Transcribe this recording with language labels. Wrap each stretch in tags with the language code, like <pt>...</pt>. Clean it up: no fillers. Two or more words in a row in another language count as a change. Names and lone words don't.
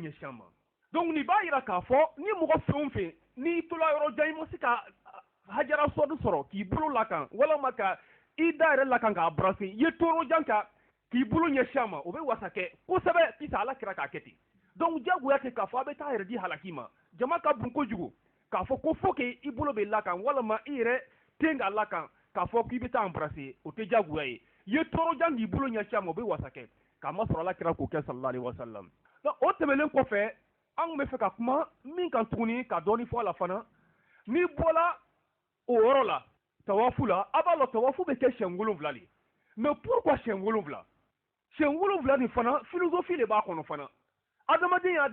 <bm>ɲɛsin a ma donc nin b'a yira k'a fɔ ni mɔgɔ fɛn o fɛn n'i tola yɔrɔ jan i ma se ka hajara swadu sɔrɔ k'i bolo la kan walama ka i da yɛrɛ la kan k'a brasser i ye toro jan kan k'i bolo ɲɛsin a ma o bɛ wasa kɛ kosɛbɛ sisan ala kɛra k'a kɛ ten donc diyagoya tɛ k'a fɔ a bɛ taa yɛrɛ di halaki ma jama ka bon kojugu k'a fɔ ko fo que i bolo bɛ la kan walama i yɛrɛ ten ka la kan k'a fɔ k'i bɛ taa embrasser o tɛ diyagoya ye i ye toro jan k'i bolo ɲɛsin a ma o bɛ wasa kɛ k'a ma sɔrɔ ala kɛra k'o kɛ</bm> <ar>صلى الله عليه وسلم</ar> <bm>donc o tɛmɛnen kɔfɛ an bɛ fɛ ka kuma min kan tuguni ka dɔɔni fɔ a la fana n'i bɔra o yɔrɔ la tawafu la a b'a lɔ tawafu bɛ kɛ siɲɛ 7 de</bm> <fr>mais pourquoi</fr> <bm>siɲɛ 7 siɲɛ 7 nin fana philosophie de b'a kɔnɔ fana adamadenya</bm>